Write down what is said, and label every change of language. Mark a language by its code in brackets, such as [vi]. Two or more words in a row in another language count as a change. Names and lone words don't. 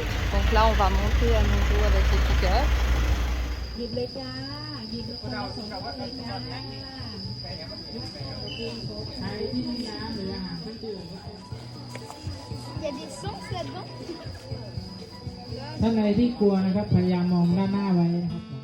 [fr] Donc là on va monter à nouveau avec les pick-up. [th] หยิบเลยจ้าหยิบแล้วคนละสองคนเลยจ้าใครที่มีน้ำหรืออาหารเครื่องดื่ม [fr] Il y a des sens là-dedans? [th] ท่านใดที่กลัวนะครับพยายามมองด้านหน้าไว้นะครับ